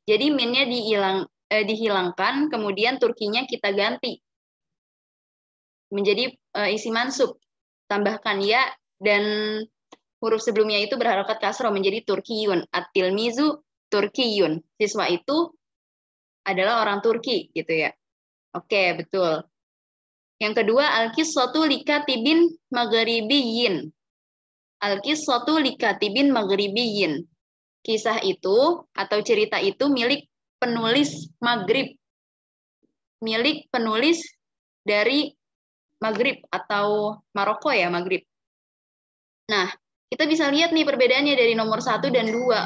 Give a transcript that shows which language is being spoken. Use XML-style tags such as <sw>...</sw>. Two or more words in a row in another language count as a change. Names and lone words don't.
<id>Jadi minnya dihilangkan, kemudian Turkinya kita ganti menjadi isi mansub. Tambahkan ya dan huruf sebelumnya itu berharokat kasroh menjadi Turkiyun.</id> <ar>التلميذُ تركيٌّ.</ar> <id>Siswa itu adalah orang Turki gitu ya. Oke, betul. Yang kedua,</id> <ar>القصةُ لكاتبٍ مغربيٍّ. القصةُ لكاتبٍ مغربيٍّ.</ar> <id>Kisah itu atau cerita itu milik penulis Maghrib. Milik penulis dari Maghrib atau Maroko ya, Maghrib. Nah, kita bisa lihat nih perbedaannya dari nomor 1 dan 2.</id>